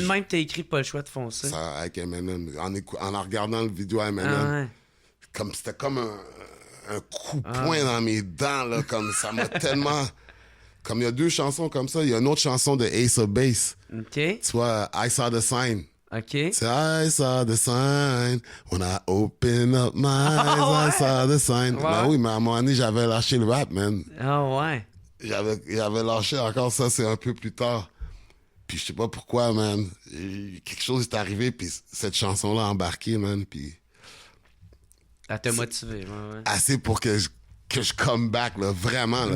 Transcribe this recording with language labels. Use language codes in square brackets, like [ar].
[fr] le même que t'as écrit Pas le choix de foncer. Ça, avec Eminem. En regardant le vidéo à Eminem, Ah ouais. c'était comme un coup de poing dans mes dents, là, comme ça m'a tellement... Comme il y a 2 chansons comme ça, il y a une autre chanson de Ace of Base. OK. Tu vois, I Saw the Sign. OK. C'est [en] I saw the sign, when I open up my eyes, I saw the sign. [fr] Ouais. Ben oui, mais à un moment donné, j'avais lâché le rap, man. Ah ouais. J'avais lâché encore ça, c'est un peu plus tard. Puis je sais pas pourquoi, man. Quelque chose est arrivé, puis cette chanson-là a embarqué, man, puis... Elle t'a motivé, ouais. Assez pour que je [en] come back, [fr] là, vraiment, là.